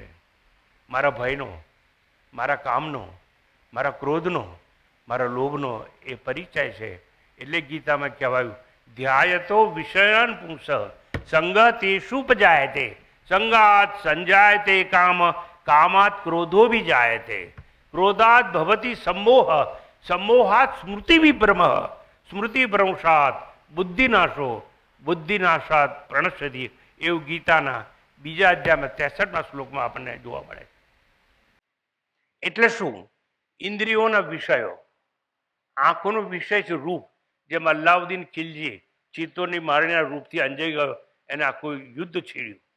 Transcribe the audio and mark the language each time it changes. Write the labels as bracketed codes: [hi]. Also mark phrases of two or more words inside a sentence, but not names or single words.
[gu] મારા ભયનો, મારા કામનો, મારા ક્રોધનો, મારા લોભનો એ પરિચય છે. એટલે ગીતામાં કહેવાયું, [sa] ધ્યાયતો વિષયાન પુંસ સંગતેષુ ઉપજાયતે સંગાત સંજાયતે કામ કામાત ક્રોધો વિજાયતે ક્રોધાત ભવતિ सम्मोह सम्मोहात स्मृति विभ्रम स्मृति भ्रंशात बुद्धिनाशो बुद्धिनाशात प्रणश्यति. [gu] એવું ગીતાના બીજા અધ્યાયમાં 63મા શ્લોકમાં આપણને જોવા મળે. એટલે શું? ઇન્દ્રિયોના વિષયો. આંખોનો વિષય છે રૂપ. જેમ અલ્લાઉદ્દીન ખિલજી ચિત્તોની મારીના રૂપથી અંજાઈ ગયો, એને આખું યુદ્ધ છેડ્યું.